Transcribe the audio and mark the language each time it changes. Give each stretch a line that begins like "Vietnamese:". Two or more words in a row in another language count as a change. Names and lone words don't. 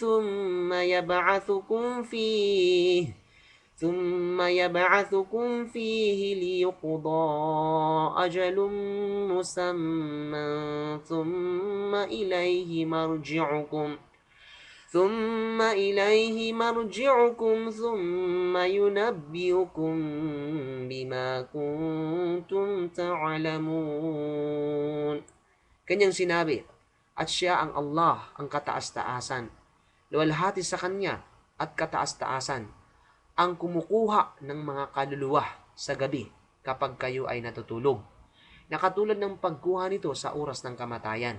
Arabic: ثُمَّ يَبْعَثُكُمْ فِيهِ لِيُقْضَى أَجَلٌ مُّسَمًّى ثُمَّ إِلَيْهِ مَرْجِعُكُمْ ثُمَّ يُنَبِّئُكُم بِمَا كُنتُمْ تَعْلَمُونَ.
Filipino: Kanyang sinabi, at siya ang Allah, ang kataas-taasan. Luwalhati sa kanya at kataas-taasan, ang kumukuha ng mga kaluluwa sa gabi kapag kayo ay natutulog. Nakatulad ng pagkuha nito sa oras ng kamatayan.